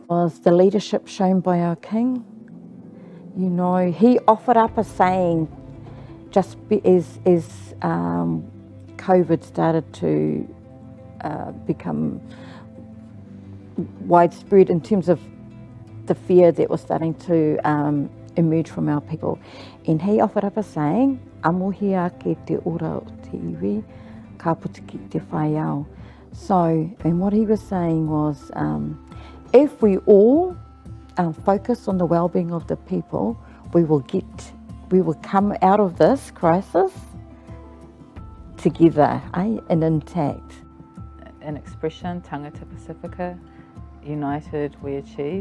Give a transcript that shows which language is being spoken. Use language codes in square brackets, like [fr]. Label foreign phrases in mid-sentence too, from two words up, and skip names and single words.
[en] Was the leadership shown by our King. He offered up a saying just as COVID started to become widespread in terms of the fear that was starting to emerge from our people. And he offered up a saying, [mi] amohia ke te ora o te iwi, ka puta ki te whaiau. [en] So, and what he was saying was, if we all focus on the well-being of the people, we will come out of this crisis together, and intact. An expression, Tangata Pasifika, united we achieve.